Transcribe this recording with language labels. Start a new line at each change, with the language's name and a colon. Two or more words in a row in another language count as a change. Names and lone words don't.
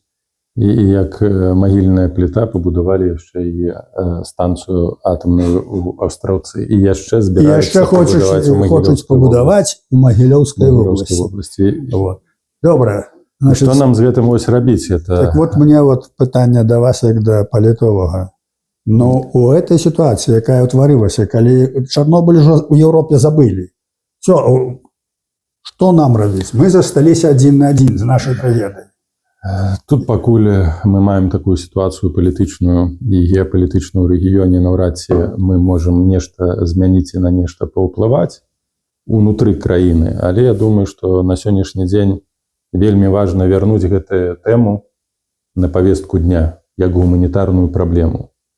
Belarusian: І як магільная пліта пабудавалі яшчэ і станцыю атамную ў Астраўцы. І яшчэ збіраюцца хочуць пабудаваць у Магілёўскай вобласці. Вот. Добра. Што нам з гэтым вось рабіць? Так вот мне вот пытанне да вас як да палітолага.
Russian: Но у этой ситуации,
Belarusian: якая утварылася, калі Чарнобыль
Russian: уже у Европе забыли,
Belarusian: все, что нам рабіць? Мы засталіся адзін на адзін з нашай трагедыяй. Тут пакуль мы маем такую сітуацыю палітычную і геапалітычную ў рэгіёне, наўрад ці мы можам нешта змяніць і на нешта паўплываць унутры краіны. Але я думаю, што на сённяшні дзень вельмі важна вярнуць гэтую тэму на павестку дня як гуманітарную праблему.